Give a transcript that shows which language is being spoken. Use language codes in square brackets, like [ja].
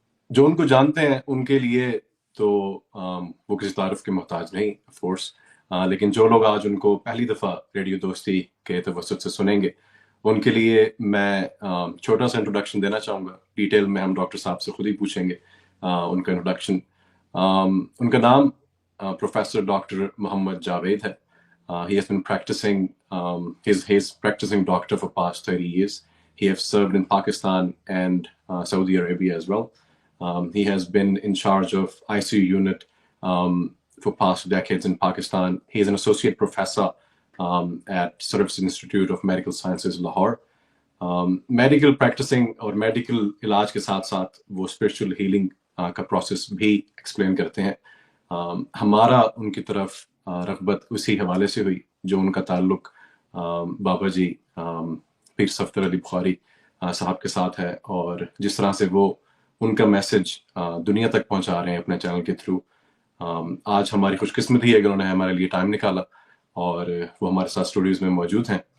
[ur] جو ان کو جانتے ہیں ان کے لیے تو وہ کسی تعارف کے محتاج نہیں آف کورس، لیکن جو لوگ آج ان کو پہلی دفعہ ریڈیو دوستی کے توسط سے سنیں گے ان کے لیے میں چھوٹا سا انٹروڈکشن دینا چاہوں گا۔ ڈیٹیل میں ہم ڈاکٹر صاحب سے خود ہی پوچھیں گے ان کا انٹروڈکشن۔ ان کا نام پروفیسر ڈاکٹر محمد جاوید ہے۔ [en] He has been practicing, he's practicing doctor for past 30 years. He has served in Pakistan and Saudi Arabia as well. He has been in charge of ICU unit for past decades in Pakistan. He is an associate professor at Service Institute of Medical Sciences, Lahore. [ur] Medical practising اور medical علاج کے ساتھ ساتھ وہ spiritual healing کا process بھی explain کرتے ہیں۔ ہمارا ان کی طرف رغبت اسی حوالے سے ہوئی جو ان کا تعلق بابا جی پیر صفدر علی بخاری صاحب کے ساتھ ہے، اور جس طرح سے وہ ان کا میسج دنیا تک پہنچا رہے ہیں اپنے چینل کے تھرو۔ آج ہماری خوش قسمتی ہے کہ انہوں نے ہمارے لیے ٹائم نکالا اور وہ ہمارے ساتھ اسٹوڈیوز میں موجود ہیں۔